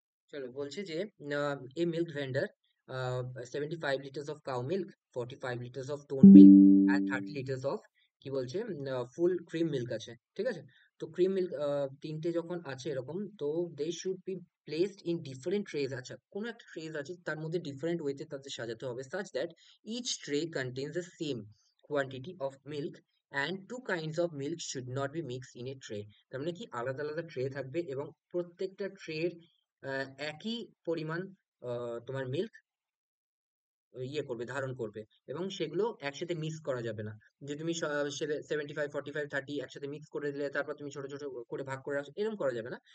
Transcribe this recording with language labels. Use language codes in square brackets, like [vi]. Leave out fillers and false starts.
[bn] চলো বলছে যে [en] a milk vendor, 75 liters of cow milk, 45 liters of toned milk and 30 liters of [bn] কি বলছে [en] Full cream milk আছে। [bn] ঠিক আছে, তো [en] cream milk [bn] তিনটে যখন আছে এরকম, তো [en] They should be placed in different trays. [bn] আচ্ছা, কোনো একটা ট্রেজ আছে, তার মধ্যে ডিফারেন্ট ওয়েতে তাদের সাজাতে হবে, [en] such that each tray contains the same quantity of milk and two kinds of milk should not be mixed in a tray। [bn] তার মানে কি আলাদা আলাদা ট্রে থাকবে এবং প্রত্যেকটা ট্রের একই পরিমাণ তোমার মিল্ক ইয়ে করবে, ধারণ করবে, এবং সেগুলো একসাথে মিক্স করা যাবে না। যে তুমি 75 45 30 একসাথে মিক্স করে দিলে, তারপর তুমি ছোট ছোট করে ভাগ করে রাখছো, এরকম করা যাবে না।